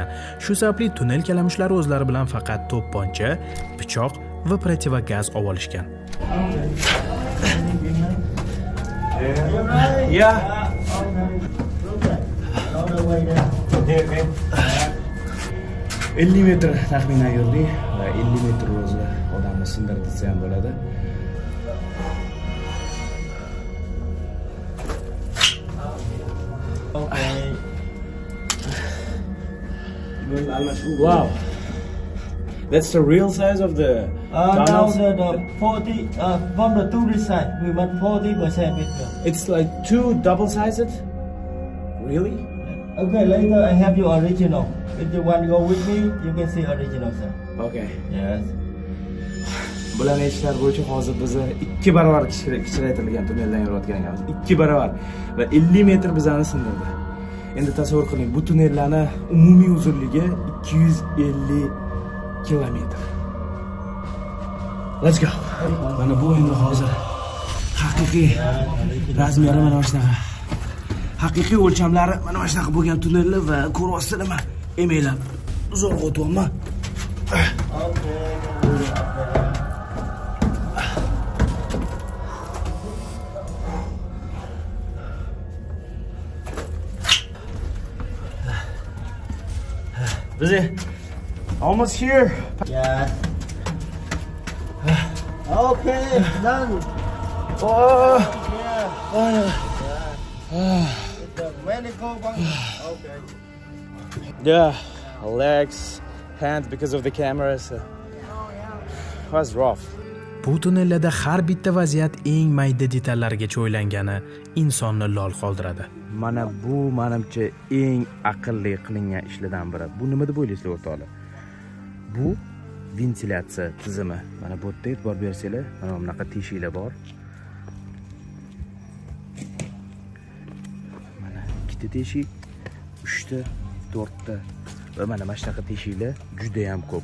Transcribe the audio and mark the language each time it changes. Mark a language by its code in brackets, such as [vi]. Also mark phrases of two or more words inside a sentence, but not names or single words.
[uz] Shu sababli tunnel kalamushlari o'zlari bilan faqat to'pponcha, pichoq va protivogaz olib olishgan. [en] Yeah. [uz] 50 metr taxminan yurdik va 50 metr o'zi odamni sindirib desa ham bo'ladi. [en] Wow. That's the real size of the tunnels? Now the 40 from the tourist side, we want 40% bigger. It's like two double-sized? Really? Okay, later I have your original. If you want to go with me, you can see original, sir. Okay. Yes. [uz] Bularni ishlar bo'yicha hozir bizni 2 barobar kichraytirilgan tunneldan yurayotganmiz. 2 barobar va 50 metr bizani sindirdi. Endi tasavvur qiling, bu tunnellarning umumiy uzunligi 250 kilometr. [en] Let's go. [uz] Mana bu endi hozir haqiqiy razmeri mana shunaqa. Haqiqiy o'lchamlari mana shunaqa bo'lgan tunnellar va ko'ryapsizlar nima? Emeylab zo'rg'a o'tyapman. [en] Busy. Almost here. Yes. Okay, done. Oh. It's a medical one. Okay. Yeah, legs, hands because of the cameras. Was rough. [uz] Bu tunnellarda har bitta vaziyat eng mayda detallargacha o'ylangani insonni lol qoldiradi. Mana bu menimcha eng aqlli qilingan ishlardan biri. Bu nima deb o'ylaysizlar o'rtoqlar? Bu ventilyatsiya tizimi. Mana bu yerda e'tibor bersanglar, mana bunaqa teshiklar bor. Mana ikkita teshik, 3 ta, 4 ta va mana shunaqa teshiklar juda ham ko'p.